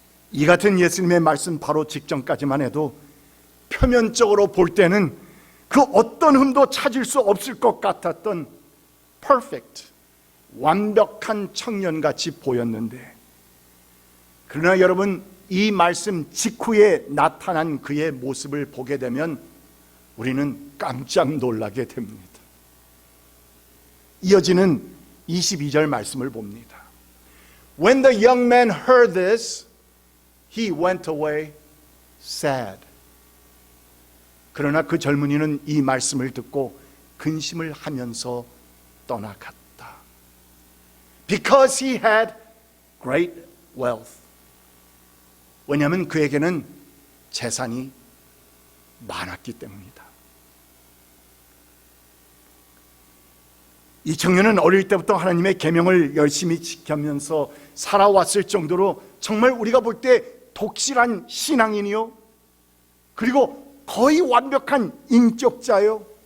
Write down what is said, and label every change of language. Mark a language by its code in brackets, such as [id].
[ko] 이 같은 예수님의 말씀 바로 직전까지만 해도 표면적으로 볼 때는 그 어떤 흠도 찾을 수 없을 것 같았던 perfect, 완벽한 청년같이 보였는데, 그러나 여러분, 이 말씀 직후에 나타난 그의 모습을 보게 되면 우리는 깜짝 놀라게 됩니다. 이어지는 22절 말씀을 봅니다. [en] When the young man heard this, he went away sad. [ko] 그러나 그 젊은이는 이 말씀을 듣고 근심을 하면서 떠나갔다. [en] Because he had great wealth. [ko] 왜냐하면 그에게는 재산이 많았기 때문이다. 이 청년은 어릴 때부터 하나님의 계명을 열심히 지키면서 살아왔을 정도로 정말 우리가 볼 때 독실한 신앙인이요, 그리고 거의 완벽한 인격자요,